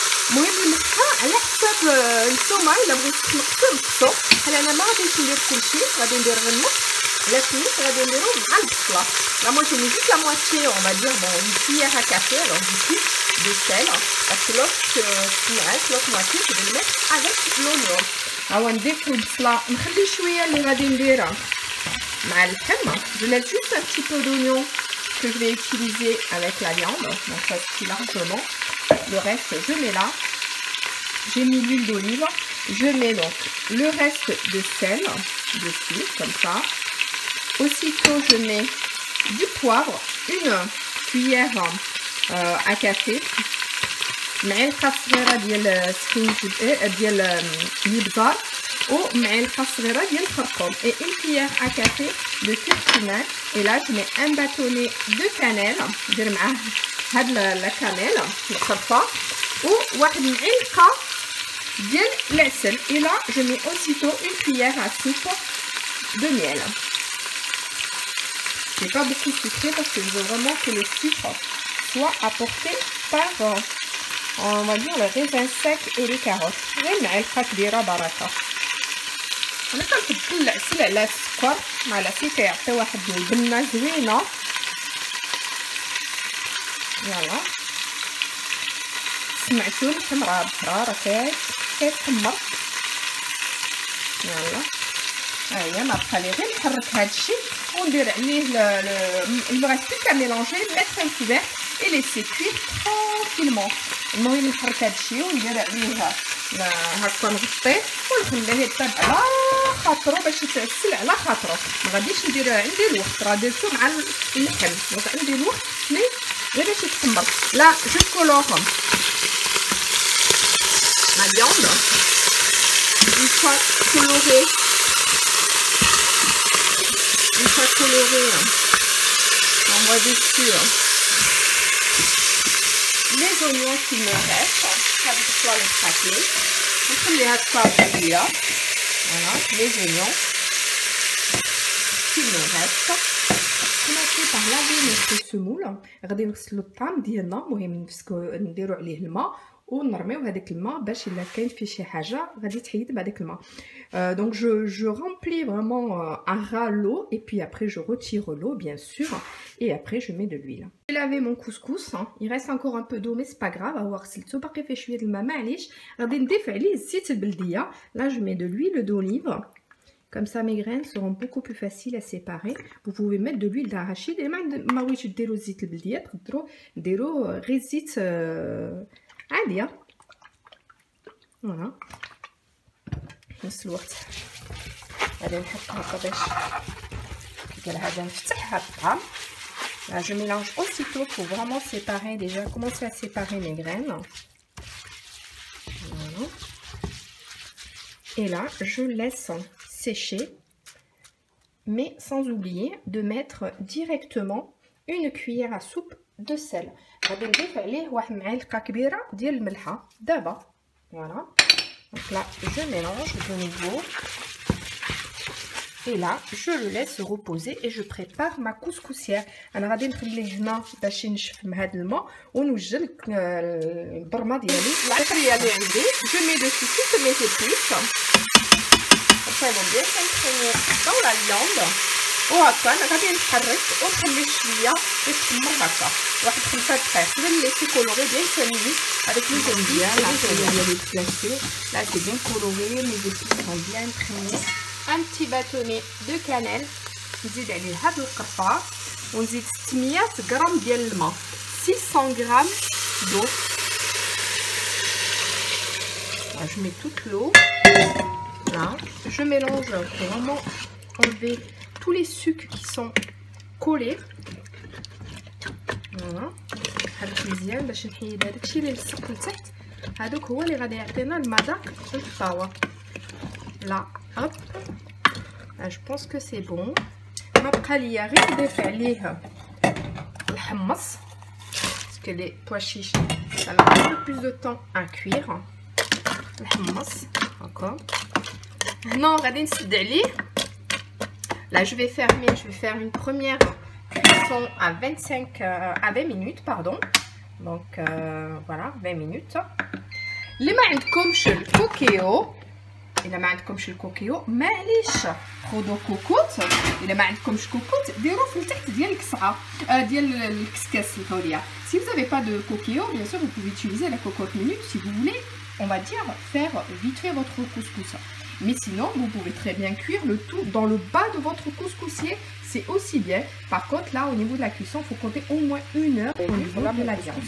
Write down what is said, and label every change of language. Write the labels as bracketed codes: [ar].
[ar] المهم الملحه على حساب نتوما, الا بغيتو تنقصوا نقصوا. بحال انا ما غاديش ندير كلشي, غادي ندير غير النص, لا الثلث غادي نديرو مع البصله. [fr] لا moi j'ai mis juste la moitié, on va dire bon une cuillère à café, alors du coup de sel, parce que l'autre moitié je vais le mettre avec l'oignon. [ar] هاو نضيف البصله, نخلي شويه اللي غادي نديرها مع اللحم. [fr] je mets juste un petit peu d'oignon que je vais utiliser avec la viande, donc ça suffit largement. Le reste je mets là. J'ai mis l'huile d'olive, je mets donc le reste de sel dessus comme ça. Aussitôt je mets du poivre, 1 cuillère à café, [ar] معلقه صغيره ديال سكينجبير ديال الابزار, ومعلقه صغيره ديال الخرقوم [fr] et 1 cuillère à café de curcuma. et là je mets un bâtonnet de cannelle, [ar] ندير معاه هاد لا كانيل القرفه, وواحد معلقه ديال العسل. [fr] et là je mets aussitôt 1 cuillère à soupe de miel. C'est pas beaucoup sucré parce que je veux vraiment que le sucre soit apporté par on va dire le raisin sec et les carottes. [ar] غير معلقه كبيره بركه. انا كنفضل العسل على السكر, مع العسل كيعطي واحد البنه زوينه يلا سمعتوني حمرا بحرا راه كيتحمر. يلا ها هي ما بقى لي غير نحرك هادشي وندير عليه [fr] il reste plus qu'à mélanger, mettre un couvert et laisser cuire tranquillement. [ar] المهم نحرك هادشي وندير عليه هكا نغطيه ونخليه يطيب على خاطرو باش يتعسل على خاطرو. ما غاديش ندير عندي الوقت، راه درتو مع اللحم دونك عندي الوقت مي غير باش يتحمر. [fr] لا جو colore la viande une fois colorée. Une fois colorée, on voit dessus les oignons qui me restent. Je vais les craquer. Voilà, les oignons qui me restent. commencer par laver notre semoule. [ar] غادي نغسلو الطعم ديالنا، المهم نديرو عليه الماء ونرميو هذاك الماء باش الا كاين فيه شي حاجه غادي تحيد بهذاك الماء. [fr] Donc je remplis vraiment à ras l'eau et puis après je retire l'eau bien sûr et après je mets de l'huile. J'ai lavé mon couscous, il reste encore un peu d'eau mais c'est pas grave. [ar] هو غسلته باقي فيه شويه الماء معليش. غادي نضيف عليه الزيت البلديه. [fr] Là je mets de l'huile d'olive. Comme ça, mes graines seront beaucoup plus faciles à séparer. Vous pouvez mettre de l'huile d'arachide. [ar] Et ما بغيتش ديروا زيت البلديه تقدروا ديروا غير زيت عاديه. فوالا في نفس الوقت غادي نحط هكا باش ديال هذا نفتح هاد الطعام. [fr] Là, je mélange aussitôt pour vraiment séparer déjà, commencer à séparer mes graines. Voilà. Et là, je laisse sécher, mais sans oublier de mettre directement une cuillère à soupe de sel. غادي نضيف عليه واحد معلقه كبيره ديال الملحه دابا. Voilà. Donc là, je mélange de nouveau. Et là, je le laisse reposer et je prépare ma couscoussière. [ar] أنا غادي نخليه هنا باش ينشف مع هذا الماء ونوجد البرمه ديالي العطريه اللي عندي. [fr] Je mets dessus toutes mes épices. Ça va bien s'imprégner dans la viande. [ar] وهكا انا غادي نحرك ونخليه شويه يتحمر هكا واحد 5 دقائق. [fr] Je vais le laisser colorer bien 5 minutes avec les épices. Là c'est bien coloré, mes épices sont bien imprégnées. Un petit bâtonnet de cannelle. [ar] نزيد عليه هاد القرفه ونزيد 600 غرام ديال الماء. 600 غرام d'eau. [fr] Je mets toute l'eau. Là, je mélange pour vraiment enlever tous les sucs qui sont collés. Voilà. [ar] هذاك مزيان باش نحيد هذاكشي اللي لصق لتحت. هذوك هو اللي غادي يعطينا المذاق في الطاوه. [fr] لا هوب. Là, je pense que c'est bon. [ar] ما بقى ليا غير نضيف عليه الحمص [fr] parce que les pois chiches ça met un peu plus de temps à cuire. [ar] الحمص encore. Non, غادي نسد عليه. [fr] Là, je vais faire une première cuisson à 20 minutes, pardon. Donc, voilà, 20 minutes. [ar] اللي ما عندكمش الكوكيو، إلا ما عندكمش الكوكيو معليش خذوا كوكوط. إلا ما عندكمش كوكوط ديروا في التحت ديال الكسعة ديال الكسكاس الحورية. [fr] Si vous n'avez pas de coquillot, bien sûr, vous pouvez utiliser la cocotte minute si vous voulez. On va dire faire vite fait votre couscous. Mais sinon, vous pouvez très bien cuire le tout dans le bas de votre couscoussier. C'est aussi bien. Par contre, là, au niveau de la cuisson, il faut compter au moins 1 heure au niveau de la viande.